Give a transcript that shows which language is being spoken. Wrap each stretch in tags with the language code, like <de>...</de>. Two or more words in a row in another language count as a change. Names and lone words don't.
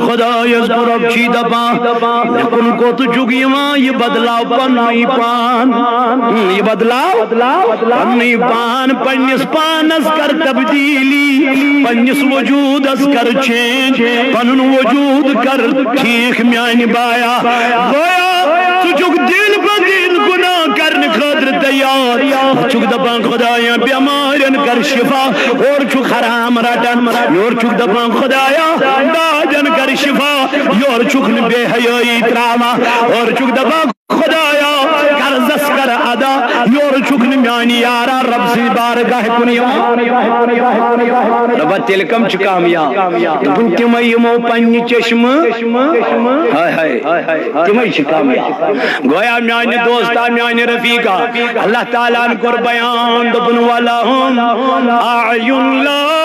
<ks>خدایس کُن رۄب چھی دپان مےٚ کُن کوٚت چھُکھ یِوان یہِ بدلاو پننُے پان یہ بدلاو پننی پان پننس پانس کر تبدیلی پننس وجودس کر چینج پنن وجود کر ٹھیک میانہ بایا گویا ژٕ چھُکھ دن بدن گناہ کرنے خاطر تیار چھُکھ دپان خدایا بیمارن کر شفا اور چھُکھ حرام رٹان یور چھُکھ دپان خدایا داجن کر شفا یور چھُکھ نہٕ بے حیٲیی تراوان اور چھُکھ دپان خدایا قرضس کر ادا یور چھُکھ نہٕ میانہِ یارا رب سٕنٛدِ بارگاہ کُن یِوان ربا تیٚلہِ کم چھِ کامیاب دوٚپُن تِمے یِمو پننہِ چشمہٕ تِمے چھِ کامیاب گویا میانہِ دوستا میانہِ رفیقا اللہ تعالیٰ ہن کوٚر بیان دوٚپُن</ks> <ar>ولہم اعین لا</ar>